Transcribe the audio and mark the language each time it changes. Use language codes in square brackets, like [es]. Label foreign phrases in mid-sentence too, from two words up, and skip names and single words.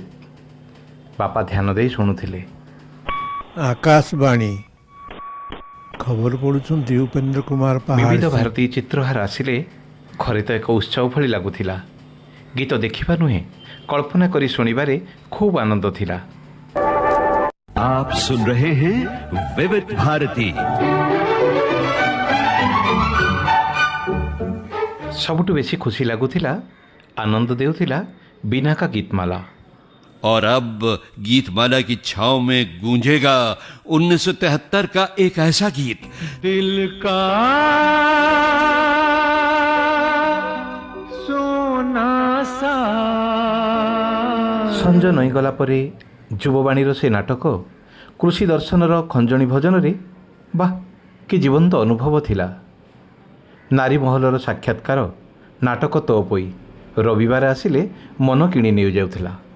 [or] ବାପା ଧ୍ୟାନ ଦେଇ ଶୁଣୁଥିଲେ। ଆକାଶବାଣୀ ଖବର ପଢ଼ୁଛନ୍ତି ଉପେନ୍ଦ୍ର କୁମାର ବିବିଧ ପାହାଡ଼। ଭାରତୀ ଚିତ୍ରହାର ଆସିଲେ ଘରେ ତ ଏକ ଉତ୍ସବ ଭଳି ଲାଗୁଥିଲା। ଗୀତ ଦେଖିବା ନୁହେଁ, କଳ୍ପନା କରି ଶୁଣିବାରେ ଖୁବ୍ ଆନନ୍ଦ ଥିଲା। [hi] आप सुन रहे हैं विविध भारती। [or] ସବୁଠୁ ବେଶୀ ଖୁସି ଲାଗୁଥିଲା, ଆନନ୍ଦ ଦେଉଥିଲା ବିନା କା ଗୀତମାଲା। [hi] और अब गीतमाला की छाव में गूंजेगा 1973 का एक ऐसा गीत, दिल का सोना सा। [or] ସଞ୍ଜ ନଇଁଗଲା ପରେ ଯୁବବାଣୀର ସେ ନାଟକ କୃଷି ଦର୍ଶନର ଖଞ୍ଜଣି ଭଜନରେ ବାଃ କି ଜୀବନ୍ତ ଅନୁଭବ ଥିଲା। ନାରୀ ମହଲର ସାକ୍ଷାତକାର ନାଟକ ତୋ ପୋଇ ରବିବାର ଆସିଲେ ମନ କିଣି ନେଇଯାଉଥିଲା।